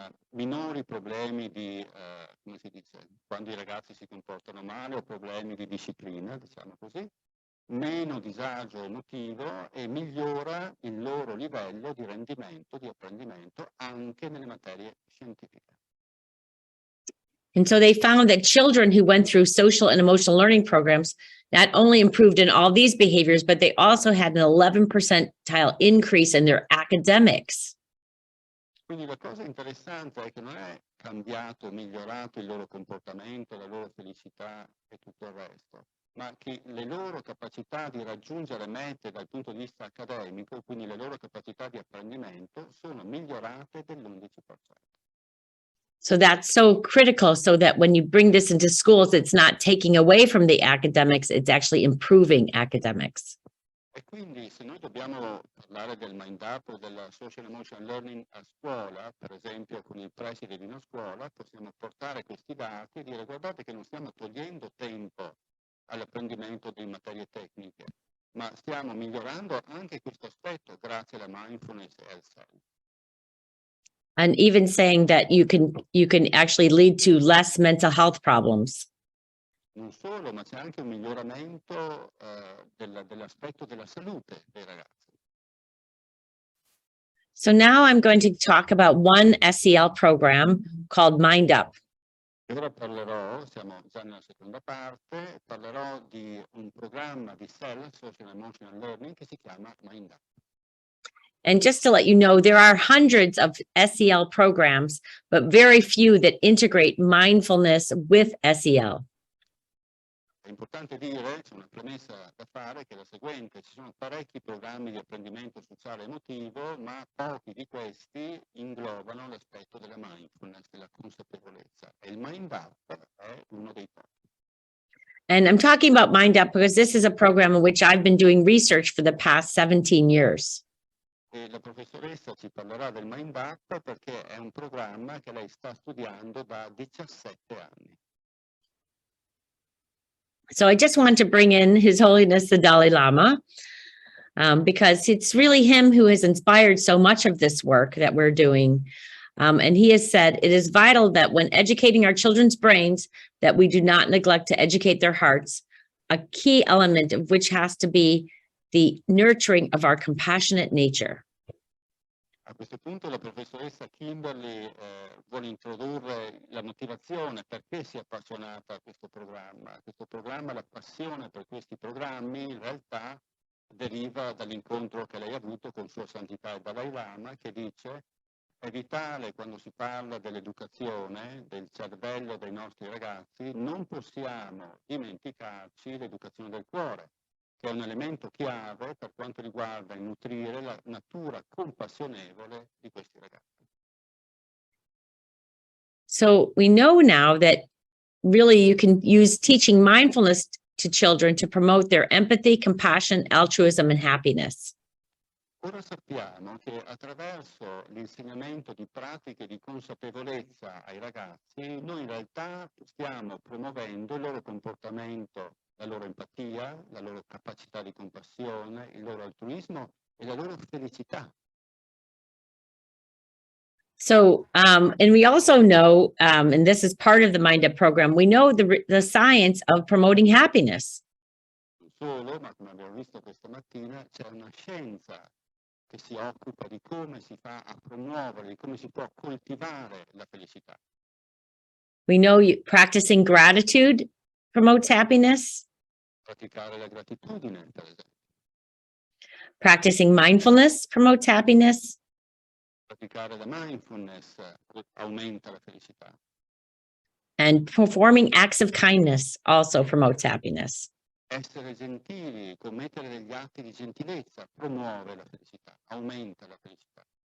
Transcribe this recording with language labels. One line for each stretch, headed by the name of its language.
Italian: minori problemi di, come si dice, quando i ragazzi si comportano male o problemi di disciplina, diciamo così, meno disagio emotivo e migliora il loro livello di rendimento, di apprendimento anche nelle materie scientifiche.
English: And so they found that children who went through social and emotional learning programs not only improved in all these behaviors, but they also had an 11 percentile increase in their academics.
Italian: Quindi la cosa interessante è che non è cambiato, migliorato il loro comportamento, la loro felicità e tutto il resto, ma che le loro capacità di raggiungere mete dal punto di vista accademico, quindi le loro capacità di apprendimento, sono migliorate dell'11%.
English: So that's so critical, so that when you bring this into schools, it's not taking away from the academics, it's actually improving academics.
Italian: E quindi se noi dobbiamo parlare del MindUp o del Social Emotional Learning a scuola, per esempio con il preside di una scuola, possiamo portare questi dati e dire guardate che non stiamo togliendo tempo all'apprendimento di materie tecniche, ma stiamo migliorando anche questo aspetto grazie alla mindfulness e al SEL.
English: And even saying that you can actually lead to less mental health problems.
Italian: Non solo, ma c'è anche un miglioramento dell'aspetto della salute dei ragazzi.
English: So now I'm going to talk about one SEL program called MindUp.
Italian: E ora parlerò, siamo già nella seconda parte, parlerò di un programma di SEL, Social Emotional Learning, che si chiama MindUp.
English: And just to let you know, there are hundreds of SEL programs, but very few that integrate mindfulness with SEL.
Italian: È importante dire, c'è una premessa da fare, che è la seguente: ci sono parecchi programmi di apprendimento sociale e emotivo, ma pochi di questi inglobano l'aspetto della mindfulness, della consapevolezza. E il MindUp è uno dei pochi.
English: And I'm talking about MindUp because this is a program in which I've been doing research for the past 17 years.
Italian: E la professoressa ci parlerà del MindUp perché è un programma che lei sta studiando da 17 anni.
English: So I just want to bring in His Holiness the Dalai Lama because it's really him who has inspired so much of this work that we're doing. And he has said, it is vital that when educating our children's brains, that we do not neglect to educate their hearts, a key element of which has to be the nurturing of our compassionate nature.
Italian: A questo punto la professoressa Kimberly vuole introdurre la motivazione perché si è appassionata a questo programma. Questo programma, la passione per questi programmi in realtà deriva dall'incontro che lei ha avuto con Sua Santità il Dalai Lama, che dice: è vitale quando si parla dell'educazione, del cervello dei nostri ragazzi, non possiamo dimenticarci l'educazione del cuore, che è un elemento chiave per quanto riguarda il nutrire la natura compassionevole di questi ragazzi.
English: So we know now that really you can use teaching mindfulness to children to promote their empathy, compassion, altruism, and happiness.
Italian: Ora sappiamo che attraverso l'insegnamento di pratiche di consapevolezza ai ragazzi, noi in realtà stiamo promuovendo il loro comportamento, la loro empatia, la loro capacità di compassione, il loro altruismo e la loro felicità.
English: So, and we also know, and this is part of the Mind Up program, we know the science of promoting happiness.
Italian: Non solo, ma come abbiamo visto questa mattina, c'è una scienza che si occupa di come si fa a promuovere, di come si può coltivare la felicità.
English: We know practicing gratitude promotes happiness.
Italian: Praticare la gratitudine, per esempio.
English: Practicing mindfulness promotes happiness.
Italian: Praticare la mindfulness aumenta la felicità.
English: And performing acts of kindness also promotes happiness.
Italian: Essere gentili, commettere degli atti di gentilezza promuove la felicità, aumenta la felicità.